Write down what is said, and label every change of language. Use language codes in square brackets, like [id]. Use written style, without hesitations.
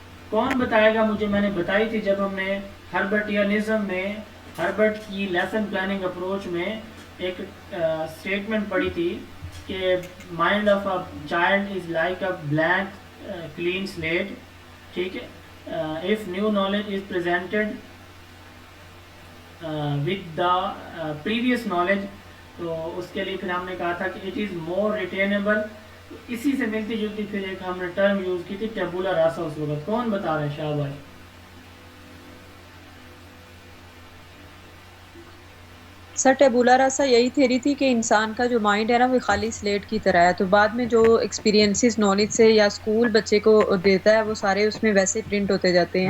[ur] کون بتائے گا مجھے؟ میں نے بتائی تھی جب ہم نے ہربرٹیانزم میں, ہربرٹ کی لیسن پلاننگ اپروچ میں ایک اسٹیٹمنٹ پڑھی تھی کہ [en] Mind of a child is like a blank clean slate. [ur] ٹھیک ہے. [en] if new knowledge is presented with the previous knowledge, [ur] تو اس کے لیے پھر ہم نے کہا تھا کہ [en] it is more retainable. [ur] اسی سے ملتی جلتی پھر ایک ہم نے ٹرم یوز کی تھی ٹیبولا راسا. اس وقت کون بتا رہے ہیں؟ شاہ بھائی. سر ٹیبولا راسا یہی تھیری تھی کہ انسان کا جو مائنڈ ہے نا وہ خالی سلیٹ کی طرح ہے, تو بعد میں جو ایکسپیرینسز نالج سے یا اسکول بچے کو دیتا ہے وہ سارے اس میں ویسے پرنٹ ہوتے جاتے ہیں.